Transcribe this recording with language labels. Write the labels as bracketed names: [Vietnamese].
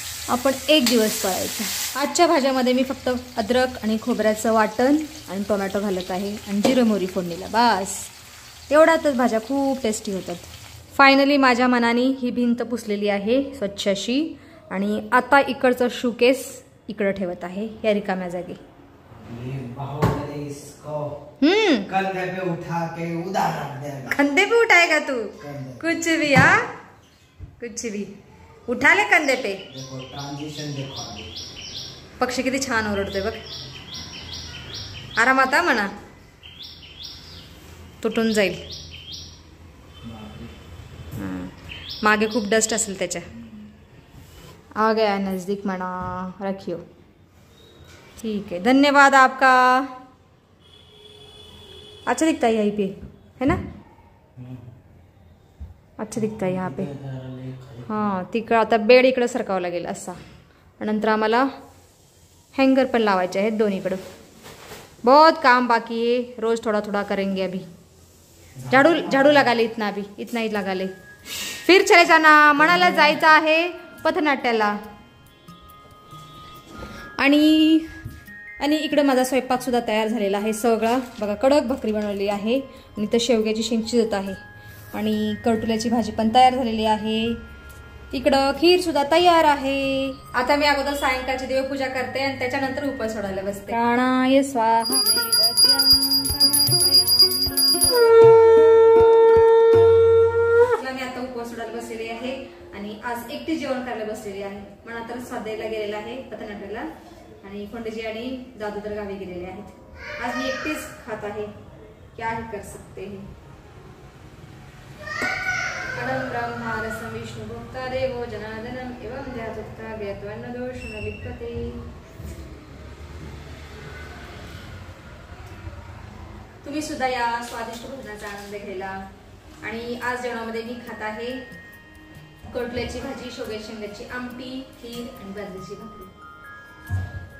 [Marathi] आपण 1 दिवस पाळायचा. आजच्या भाज्यामध्ये मी फक्त अद्रक आणि खोबऱ्याचं वाटण आणि टोमॅटो घालत आहे आणि जिरं मोहरी फोडणीला. बस एवढ्यातच भाज्या खूप टेस्टी होतात. फायनली माझ्या मनाने ही भिंत पुसलेली आहे स्वच्छ अशी आणि आता इकडचं शोकेस इकडं ठेवत आहे या रिकाम्या जागी. [Hindi] कंधे पे उठा के उधर रख देगा. कंधे पे उठाएगा तू कुछ भी. हाँ कुछ भी उठा ले कंधे पे. देखो ट्रांजिशन देखो. [Marathi] पक्षी किती छान ओरडतोय बघ. आरामात म्हणा तुटून जाईल. मागे खूप डस्ट असेल त्याच्या. [Hindi] आ गया नजदीक म्हणा. रखियो. ठीक है धन्यवाद आपका. अच्छा दिखता है यहीं पे है ना. अच्छा दिखता है यहाँ पे. [Marathi] हां तिकडं आता बेड इकडं सरकावं लागेल असा. नंतर आम्हाला हँगर पण लावायचे आहेत दोन्हीकडं. [Hindi] बहुत काम बाकी है, रोज थोड़ा थोड़ा करेंगे. अभी झाडू लगा ले, इतना ही लगा ले. फिर चले जाना. [Marathi] मनाला जायचं आहे पथनाट्याला. आणि इकडं माझा स्वयंपाक सुद्धा तयार झालेला आहे सगळा. बघा कडक भाकरी बनवली आहे आणि तर शेवग्याची शेंग शिजत आहे आणि करटुल्याची भाजी पण तयार झालेली आहे. इकडं खीर सुद्धा तयार आहे. आता मी अगोदर सायंकाळची देवपूजा करते आणि त्याच्यानंतर उपवास सोडायला बसते. [Sanskrit] प्राणाय स्वाहा. [Marathi] मी आता उपवास सोडायला बसलेली आहे आणि आज एकटी जेवण करायला बसलेली आहे. मना तर स्वाध्यायला गेलेला आहे पथनाट्याला आणि खंडजी आणि दादू तर गावी गेलेले आहेत. आज मी एकटीच खात आहे. [Hindi] क्या ही कर सकते हैं. [Sanskrit] अनम ब्रह्मा रसम विष्णु भोक्ता देवो जनार्दनम एवं ध्यात्वा ज्ञात्वन्न दोष न लिप्यते. [Marathi] तुम्ही सुद्धा या स्वादिष्ट भोजनाचा आनंद घ्यायला. आणि आज जेवणामध्ये मी खात आहे करटल्याची भाजी, शेवग्याच्या शेंगाची आमटी, खीर आणि बाजरीची भाकरी.